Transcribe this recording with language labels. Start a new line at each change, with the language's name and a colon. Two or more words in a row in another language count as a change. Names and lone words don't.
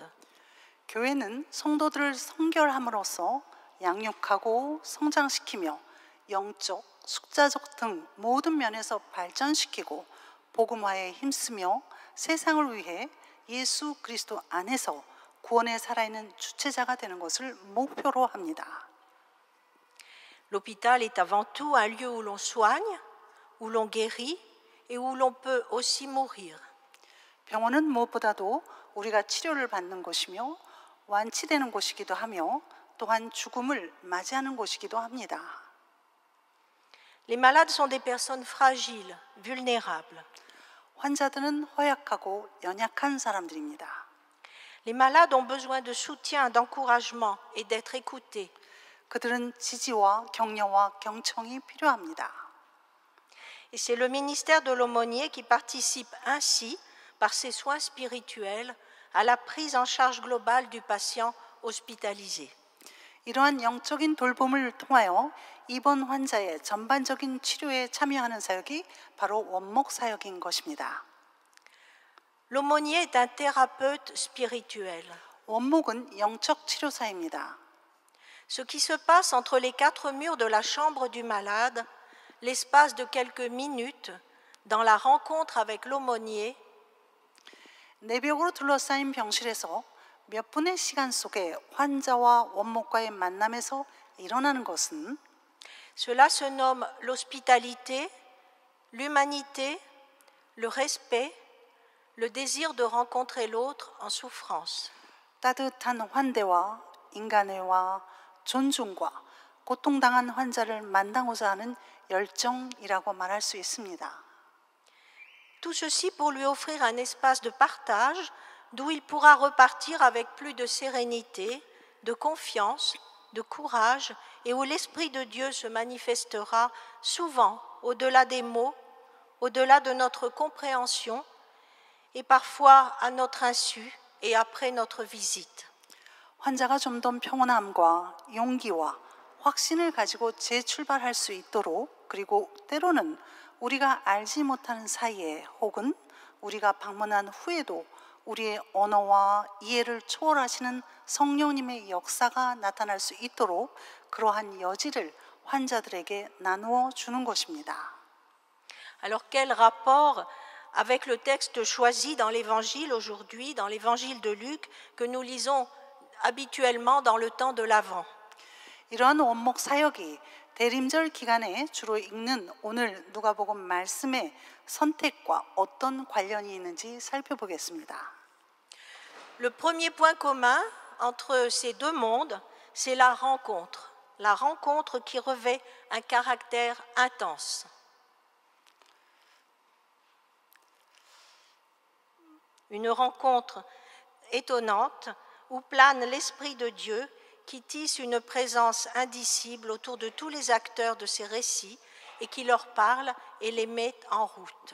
Korean: 교회는 성도들을 성결함으로써 양육하고 성장시키며 영적, 숙자적 등 모든 면에서 발전시키고 복음화에 힘쓰며 세상을 위해 예수 그리스도 안에서 구원에 살아있는 주체자가 되는 것을 목표로 합니다.
French: L'hôpital est avant tout un lieu où l'on soigne, où l'on guérit et où l'on peut aussi mourir.
Korean: 병원은 무엇보다도 우리가 치료를 받는 곳이며 완치되는 곳이기도 하며 또한 죽음을 맞이하는 곳이기도 합니다.
French: Les malades sont des personnes fragiles, vulnérables.
Korean: 환자들은 허약하고 연약한 사람들입니다.
French: Les malades ont besoin de soutien, d'encouragement et d'être écoutés.
Korean: 그들은 지지와 격려와 경청이 필요합니다.
French: Et c'est le ministère de l'aumônier qui participe ainsi, par ses soins spirituels, à la prise en charge globale du patient hospitalisé.
Korean: 이러한 영적인 돌봄을 통하여 입원 환자의 전반적인 치료에 참여하는 사역이 바로 원목 사역인 것입니다.
French: L'aumônier est un thérapeute spirituel.
Korean: 원목은 영적 치료사입니다.
French: Ce qui se passe entre les quatre murs de la chambre du malade, l'espace de quelques minutes, dans la rencontre avec l'aumônier,
Korean: 내벽으로 둘러싸인 병실에서 몇 분의 시간 속에 환자와 원목과의 만남에서 일어나는 것은
French: cela se nomme l'hospitalité, l'humanité, le respect, le désir de rencontrer l'autre en souffrance.
Korean: 따뜻한 환대와 인간애와 존중과 고통당한 환자를 만나고자 하는 열정이라고 말할 수 있습니다.
French: Tout ceci pour lui offrir un espace de partage d'où il pourra repartir avec plus de sérénité, de confiance, de courage et où l'Esprit de Dieu se manifestera souvent au-delà des mots, au-delà de notre compréhension et parfois à notre insu et après notre visite.
Korean: 환자가 좀 더 평온함과 용기와 확신을 가지고 재출발할 수 있도록, 그리고 때로는 우리가 알지 못하는 사이에 혹은 우리가 방문한 후에도 우리의 언어와 이해를 초월하시는 성령님의 역사가 나타날 수 있도록 그러한 여지를 환자들에게 나누어 주는 것입니다.
French: Alors quel rapport avec le texte choisi dans l'Évangile aujourd'hui, dans l'Évangile de Luc, que nous lisons habituellement dans le temps de l'Avent?
Korean: 이러한 원목 사역이 대림절 기간에 주로 읽는 오늘 누가복음 말씀의 선택과 어떤 관련이 있는지 살펴보겠습니다.
French: Le premier point commun entre ces deux mondes, c'est la rencontre qui revêt un caractère intense. Une rencontre étonnante où plane l'Esprit de Dieu qui tisse une présence indicible autour de tous les acteurs de ces récits et qui leur parle et les met en route.